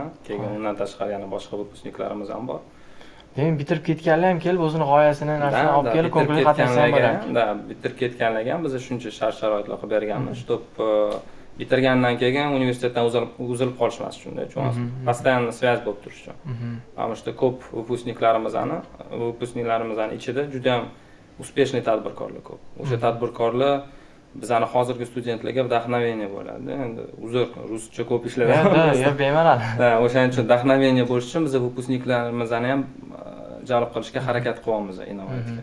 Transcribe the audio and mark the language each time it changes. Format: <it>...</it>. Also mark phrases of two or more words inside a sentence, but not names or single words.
<uz>Keyin undan tashqari yana boshqa выпускникlarimiz ham bor. Demak, bitirib ketganlar ham kelib o'zini g'oyasini narsani olib kelib ko'ngil qatnashsa ham bo'ladi. Da, bitirib ketganlarga ham biz shuncha shart-sharoitlar qilib berganmiz, чтоб bitirgandan keyin universitetdan uzilib qolishmas uchun-da,</uz> <ru>постоянно связь</ru> <uz>bo'lib turish uchun.</uz> <ru>Потому что</ru> <uz>ko'p выпускникlarimizni ichida juda ham успешный tadbirkorlar ko'p. O'sha tadbirkorlar bizani hozirgi studentlarga vdохновение bo'ladi. Endi uzr, ruscha ko'p ishlayapmiz. Yo'q, bemalol. O'shaning uchun vdохновение bo'lish uchun biz выпускникlarimizni ham jalb qilishga harakat qilyapmiz innovativga.</uz>